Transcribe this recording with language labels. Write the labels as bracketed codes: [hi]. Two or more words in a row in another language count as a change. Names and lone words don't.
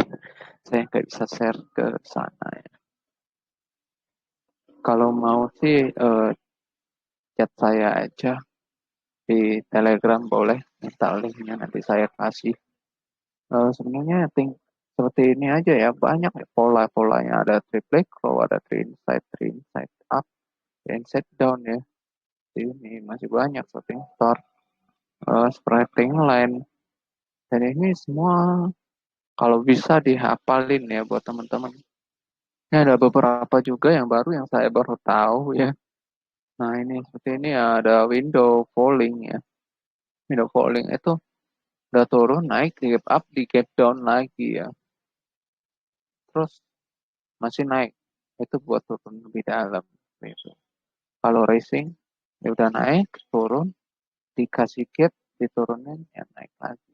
[id] Saya nggak bisa share ke sana ya. Kalau mau sih chat saya aja di Telegram boleh, minta linknya nanti saya kasih. Sebenarnya seperti ini aja ya, banyak ya pola-polanya. [en] Ada triple crow, ada three inside up, three inside down ya. [id] Ini masih banyak [en] shooting star, spreading line. [id] Dan ini semua kalau bisa dihafalin ya buat teman-teman. Ini ada beberapa juga yang baru yang saya baru tahu ya. Nah ini seperti ini ya, ada [en] window falling [id] ya. [en] Window falling [id] itu udah turun naik di [en] gap up [id] di [en] gap down [id] lagi ya. Terus masih naik. Itu buat turun lebih dalam gitu. Kalau racing ya udah naik turun dikasih gap diturunin ya naik lagi.